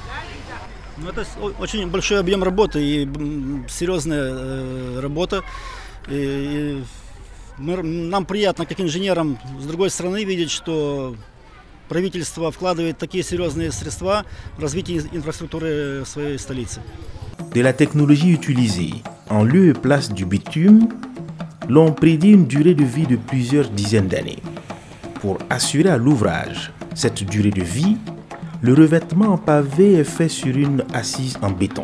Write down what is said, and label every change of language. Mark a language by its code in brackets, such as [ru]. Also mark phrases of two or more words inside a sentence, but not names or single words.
[ru] Это очень большой объем работы и серьезная работа. Нам приятно, как инженерам, с другой стороны, видеть, что правительство вкладывает такие серьезные средства в развитие инфраструктуры своей столицы. [fr] De la technologie utilisée en lieu et place du bitume, l'on prédit une durée de vie de plusieurs dizaines d'années. Pour assurer à l'ouvrage cette durée de vie, le revêtement en pavé est fait sur une assise en béton.